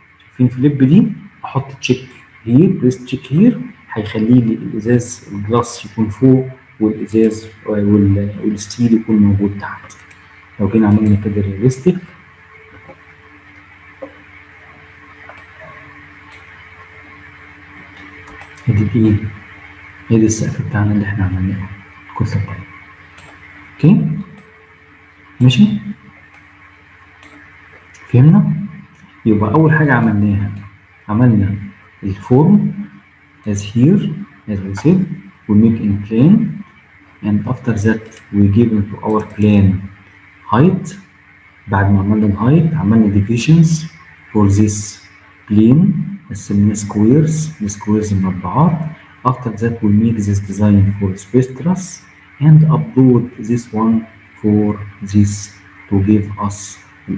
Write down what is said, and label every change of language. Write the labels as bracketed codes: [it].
[ar] شايفين فليب دي؟ احط تشيك هير بريس تشيك هير هيخلي لي الازاز الجلاس يكون فوق والازاز والستيل يكون موجود تحت. لو جينا عملنا كده رياليستيك ادي ايه؟ ادي السقف بتاعنا اللي احنا عملناه الكتله بتاعتنا. اوكي؟ ماشي؟ فهمنا؟ يبقى أول حاجة عملناها عملنا الفورم [en] as here as we said we make in plane and after that we give into our plane height. [ar] بعد ما عملنا الهايت عملنا [en] divisions for this plane [ar] قسمناه squares السكويرز مربعات. [en] after that we make this design for space truss and upload this one for this to give us [ar] الايه اللي احنا شايفينه من هنا ديت [en] this